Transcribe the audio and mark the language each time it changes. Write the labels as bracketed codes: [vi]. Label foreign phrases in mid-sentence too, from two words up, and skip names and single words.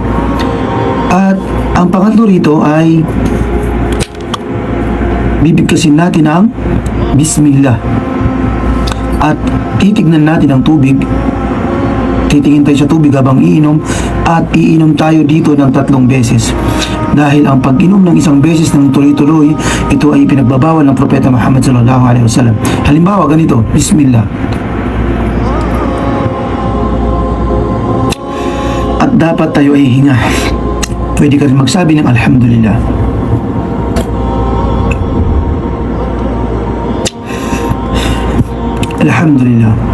[tl] At ang pangatlo rito ay bibigkasin natin ang Bismillah. At titignan natin ang tubig. Titingin tayo sa tubig habang iinom at iinom tayo dito ng 3 beses. Dahil ang pag-inom ng isang beses ng tuloy-tuloy, ito ay pinagbabawal ng Propeta Muhammad [ar] صلى الله عليه وسلم. [tl] Halimbawa ganito, Bismillah. At dapat tayo ay hinga. Pwede ka rin magsabi ng Alhamdulillah. Alhamdulillah.